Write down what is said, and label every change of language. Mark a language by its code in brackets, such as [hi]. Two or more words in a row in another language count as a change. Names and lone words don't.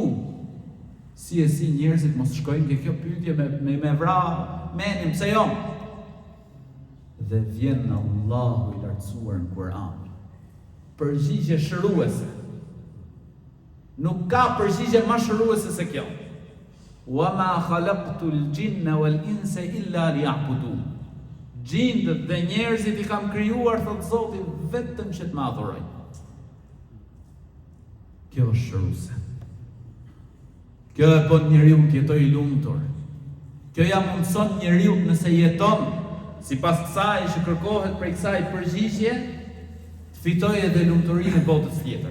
[sq] Si e si njerëzit mos shkojnë ke kjo pyetje me vra menin, pse jo? Dhe vjen Allahu i lartësuar në Kur'an. Përgjigje shëruese. Nuk ka përgjigje më shëruese se kjo. [ar] وما خلقت الجن والإنس إلا ليعبدون. [sq] Gjindët dhe njerëzit i kam krijuar, thot Zoti, vetëm që të më adhurojnë. Kjo është shëruese. Kjo e bën njeriu të jetojë i lumtur. Kjo ja mundson njeriu nëse jeton sipas kësaj që kërkohet prej kësaj përgjigje, fitoj edhe lumturinë e botës tjetër.